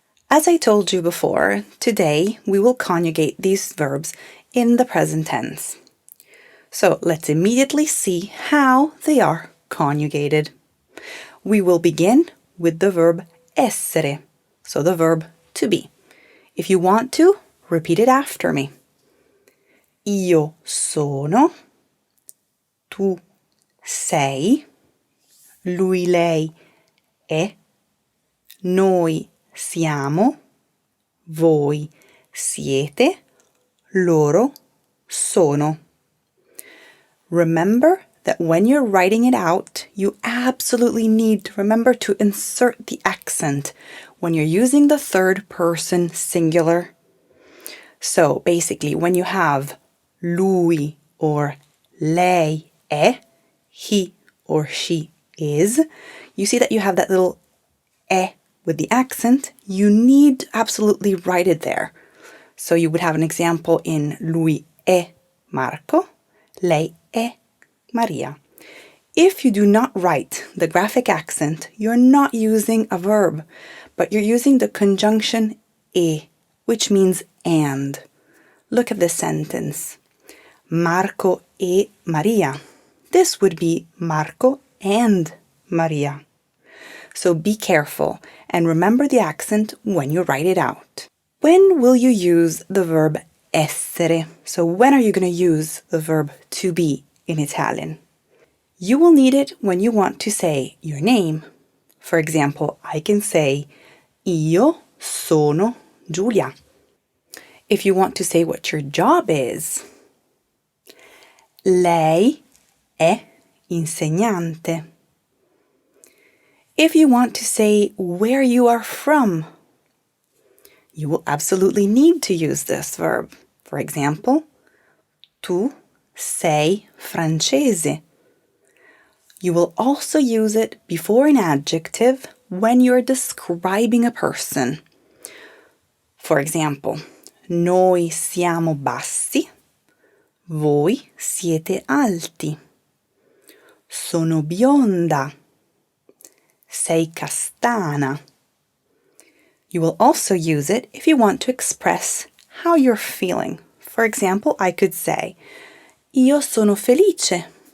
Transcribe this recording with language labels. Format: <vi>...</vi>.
<en>As I told you before, today we will conjugate these verbs in the present tense. So let's immediately see how they are conjugated. We will begin with the verb essere, so the verb to be. If you want to, repeat it after me.</en> <it>Io sono, tu sei, lui, lei è, noi siamo, voi siete, loro sono.</it> <en>Remember that when you're writing it out, you absolutely need to remember to insert the accent when you're using the third person singular. So basically, when you have lui or</en> <it>lei è,</it> <en>he or she is, you see that you have that little è with the accent. You need to absolutely write it there. So you would have an example in</en> <it>lui è Marco, lei è Maria.</it> <en>If you do not write the graphic accent, you're not using a verb, but you're using the conjunction e, which means and. Look at this sentence. Marco e Maria. This would be Marco and Maria. So be careful and remember the accent when you write it out. When will you use the verb essere? So when are you going to use the verb to be in Italian? You will need it when you want to say your name. For example, I can say</en> <it>Io sono Giulia.</it> <en>If you want to say what your job is,</en> <it>lei è insegnante.</it> <en>If you want to say where you are from, you will absolutely need to use this verb. For example,</en> <it>tu sei francese.</it> <en>You will also use it before an adjective when you're describing a person. For example,</en> <it>noi siamo bassi, voi siete alti. Sono bionda. Sei castana.</it> <en>You will also use it if you want to express how you're feeling. For example, I could say,</en> <it>Io sono felice.</it>